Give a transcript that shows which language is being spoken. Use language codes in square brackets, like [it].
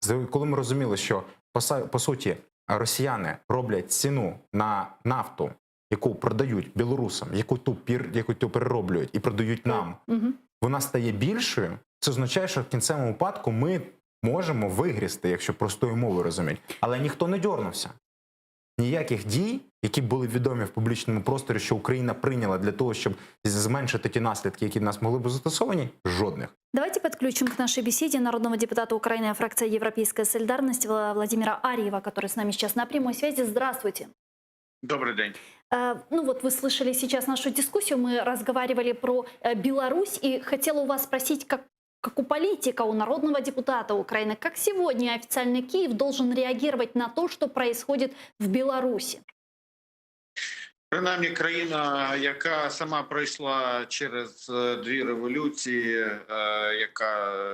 [uk] Коли ми розуміли, що, по суті, росіяни роблять ціну на нафту, яку продають білорусам, яку ту перероблюють і продають нам, вона стає більшою, це означає, що в кінцевому випадку ми можемо вигрізти, якщо простою мовою розуміти. Але ніхто не дьорнувся. Ніяких дій, які були відомі в публічному просторі, що Україна прийняла для того, щоб зменшити ті наслідки, які в нас могли б застосовані, жодних. [ru] Давайте подключим к нашей беседе народного депутата Украины, фракция «Европейская солидарность» Владимира Арьева, который с нами сейчас на прямой связи. Здравствуйте. Добрый день. Вы слышали сейчас нашу дискуссию, мы разговаривали про Беларусь, и хотела у вас спросить, как у политика, у народного депутата Украины, как сегодня официальный Киев должен реагировать на то, что происходит в Беларуси? [uk] Принаймні, країна, яка сама пройшла через дві революції, яка